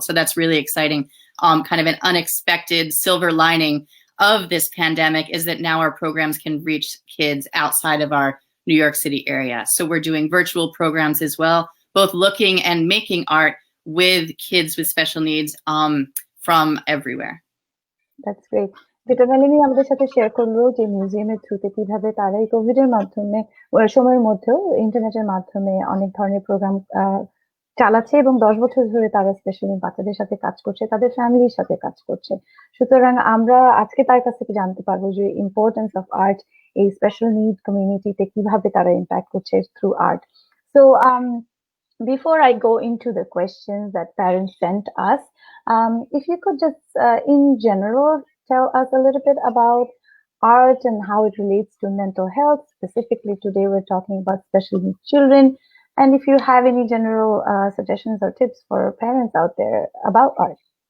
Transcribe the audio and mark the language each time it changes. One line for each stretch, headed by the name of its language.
English: So that's really exciting. Kind of an unexpected silver lining of this pandemic is that now our programs can reach kids outside of our New York City area. So we're doing virtual programs as well, both looking and making art with kids with special needs from everywhere. That's great.
Bangla: যেটা মেলানি আমাদের সাথে share করলো যে মিউজিয়ামের থ্রুতে কিভাবে তারা এই কোভিড এর মাধ্যমে সময়ের মধ্যেও ইন্টারনেটের মাধ্যমে অনেক ধরনের প্রোগ্রাম চালাচ্ছে এবং 10 বছর ধরে তারা স্পেশালি বাচ্চাদের সাথে কাজ করছে, তাদের ফ্যামিলির সাথে কাজ করছে। সুতরাং আমরা আজকে তার কাছ থেকে জানতে পারবো যে
English: importance of art
Bangla: এই স্পেশাল নিড কমিউনিটিতে কিভাবে তারা ইম্প্যাক্ট করছে through art.
English: So before I go into the questions that parents sent us, if you could just, in general, tell us a little bit about art and how it relates to mental health. Specifically, today we're talking about special needs children. And if you have any general suggestions or tips for parents out there about art.